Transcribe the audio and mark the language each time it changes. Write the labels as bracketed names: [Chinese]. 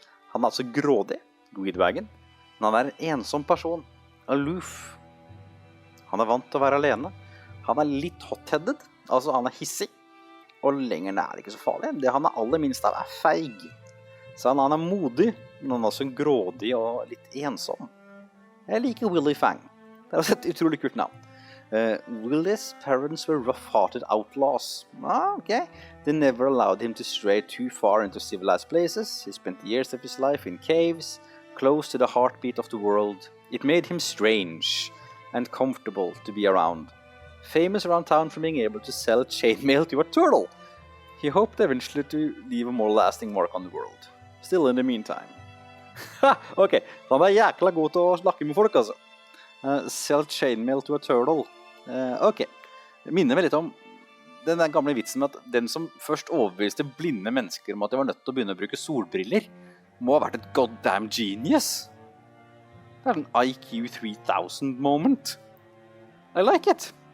[Norwegian] Han er altså grådig, greedwagon, men han er en ensom person, aloof. Han er vant til å være alene. Han er litt hot-headed, altså han er hissig, og lenger ned er det ikke så farlig. Det han er aller minst av er feig. Så han er modig, men han er også grådig og litt ensom. Jeg liker Willy Fang. Det er også et utrolig kult navn. [English] Willy's parents were rough-hearted outlaws. Okay. They never allowed him to stray too far into civilized places. He spent years of his life in caves, close to the heartbeat of the world. It made him strange and comfortable to be around. Famous around town for being able to sell chainmail to a turtle. He hoped eventually to leave a more lasting mark on the world. Still in the meantime. [Norwegian] Ok, han er jækla god til å snakke med folk, altså. [English] Sell chainmail to a turtle. [Norwegian] Ok, det minner meg litt om den gamle vitsen med at den som først overbeviste blinde mennesker om at de var nødt til å begynne å bruke solbriller, må ha vært et [English] goddamn genius. [Norwegian] Det er en IQ 3000 moment. [English] I like it.